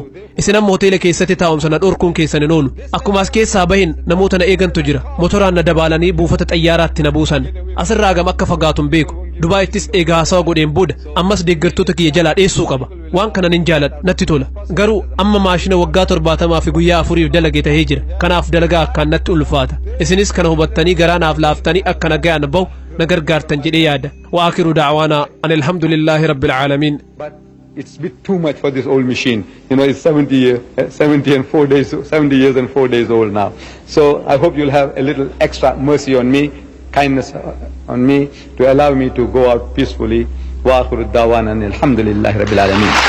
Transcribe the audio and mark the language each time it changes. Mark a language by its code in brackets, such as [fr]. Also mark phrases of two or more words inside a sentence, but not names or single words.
[om] isin amma hoteela keessatti taa'umsa na dhorkuun keessan hin oolu akkuma as keessaa bahin namoota na eegantu jira motoraan na dabalanii buufata xayyaaraatti na buusan asirraa gam akka fagaatuun beeku Dubaayittis eegaa haasawa godheen booda ammas deeggartoota kiyya jalaa dheessuu qaba waan kana nin jaaladha natti tola garuu amma maashina waggaa 70 fi guyyaa 4 dalage tahee jira kanaaf dalagaa akkaan natti ulfaata isinis kana hubattanii garaa naaf laaftanii akka nagayaan bahu na gargaartan jedhee yaada [ar] وآخر دعوانا الحمد لله رب العالمين [en] It's a bit too much for this old machine. You know, it's 70 and 4 days, 70 years and 4 days old now. So I hope you'll have a little extra mercy on me, kindness on me, to allow me to go out peacefully. [ar] وآخر دعوانا الحمد لله رب العالمين.